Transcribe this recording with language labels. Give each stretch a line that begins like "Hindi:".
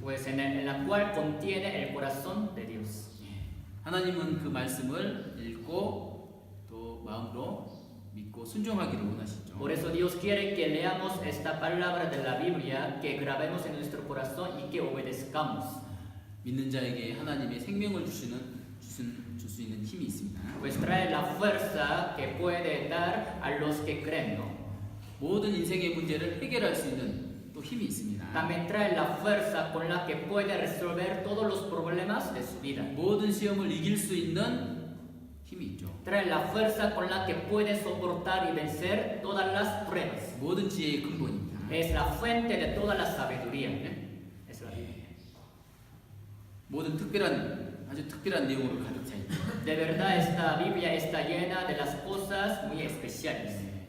Spanish: Pues en la cual contiene el corazón de Dios.
Korean: 하나님은 그 말씀을 읽고 또 마음으로 믿고 순종하기를 원하시죠.
Spanish: Por eso Dios quiere que leamos esta palabra de la Biblia, que grabemos en nuestro corazón y que obedezcamos.
Korean: 믿는 자에게 하나님의 생명을 줄 수 있는 힘이 있습니다.
Spanish: Pues trae la fuerza que puede dar a los que creen, ¿no?
Korean: 모든 인생의 문제를 해결할 수 있는 또 힘이 있습니다.
Spanish: También trae la fuerza con la que puede resolver todos los problemas de su vida.
Korean: 모든 시험을 이길 수 있는 힘이 있죠.
Spanish: Trae la fuerza con la que puede soportar y vencer todas las pruebas.
Korean: 모든 지혜의 근본입니다.
Spanish: Es la fuente de toda la sabiduría. Es la Biblia.
Korean: 모든 아주 특별한 내용으로 가득 차 있죠.
Spanish: De verdad, esta Biblia está llena de las cosas muy especiales.